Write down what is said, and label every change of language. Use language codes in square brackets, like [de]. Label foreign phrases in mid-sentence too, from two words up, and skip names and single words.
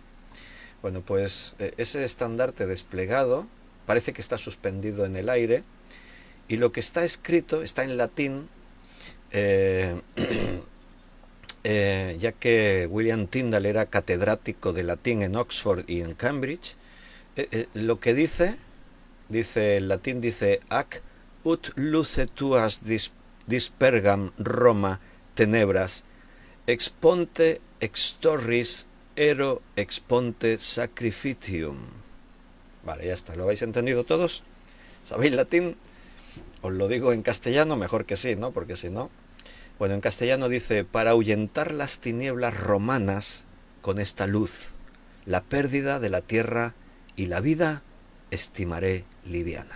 [es] Bueno, pues ese estandarte desplegado parece que está suspendido en el aire, y lo que está escrito está en latín, ya que William Tyndall era catedrático de latín en Oxford y en Cambridge. Lo que dice en latín, dice [la] ac ut luce tuas dispergam Roma tenebras, exponte extorris ero exponte sacrificium. [es] Vale, ya está, ¿lo habéis entendido todos? ¿Sabéis latín? Os lo digo en castellano, mejor que sí, ¿no? Porque si no... Bueno, en castellano dice: para ahuyentar las tinieblas romanas con esta luz, la pérdida de la tierra y la vida estimaré liviana.